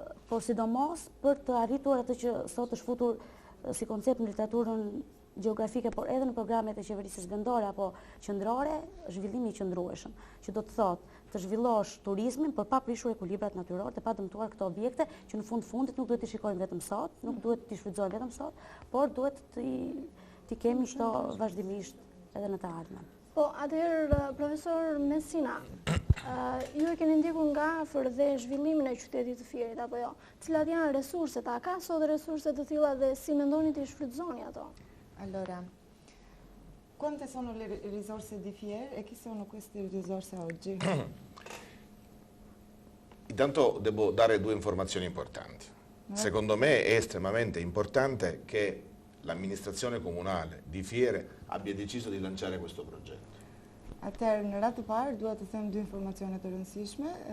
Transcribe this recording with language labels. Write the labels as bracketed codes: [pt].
[sq] por sidomos për të arritur atë që sot është futur si koncept në literaturën gjeografike, por edhe në programet e qeverisë vendore apo qendrore, zhvillimi i qëndrueshëm, që do të thotë të zhvillosh turizmin për pa prishur ekuilibrat natyror dhe pa dëmtuar këto objekte që në fundit nuk duhet t'i shikojmë vetëm sot, nuk duhet t'i shfrytëzojmë vetëm sot, por duhet t'i kemi këto vazhdimisht edhe në të ardhmen. Po, atëherë, profesor Messina, ju e keni ndjekur nga afër dhe zhvillimin e qytetit të Fierit, apo jo? Cilat janë resurset? A ka sot resurse të tilla dhe si mendoni t'i shfrytëzoni ato? [it] Allora, quante sono le risorse di Fier e chi sono queste risorse oggi? Intanto devo dare due informazioni importanti. Secondo me è estremamente importante che l'amministrazione comunale di Fiere abbia deciso di lanciare questo progetto. [sq] Atëherë, në radhë të parë, dua të them dy informacione të rëndësishme.